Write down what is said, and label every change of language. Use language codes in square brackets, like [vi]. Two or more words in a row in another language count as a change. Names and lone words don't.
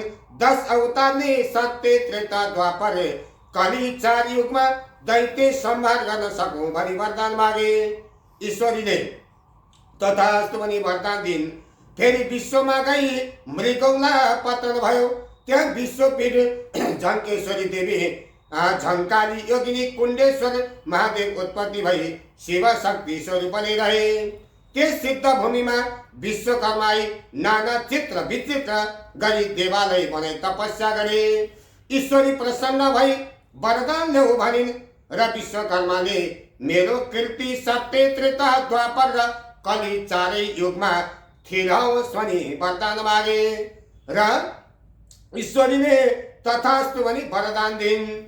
[ne] 10 अवतारले सत्य त्रेता द्वापर कली 4 युगमा दैत्य संहार गर्न सकौँ भनी वरदान मागे। ईश्वरीले तथास्तु भनी वरदान दिन्। फेरि विश्वमा गई मृगौला पतन भयो। त्यहाँ विश्वपीठ झङ्केश्वरी देवी झङ्काली योगिनी कुण्डेश्वर महादेव उत्पत्ति भई शिव शक्ति स्वरूपले रहे। त्यस सिद्ध भूमिमा विश्वकर्माई नाना चित्र विचित्र गरी देवालय बनाई तपस्या गरे। ईश्वरी प्रसन्न भई वरदान ल्याऊ भनिन् र विश्वकर्माले मेरो कीर्ति सत्य त्रेता द्वापर र कली 4 युगमा थिर होस् भनी वरदान मागे र ईश्वरीले तथास्तु भनी वरदान दिन्।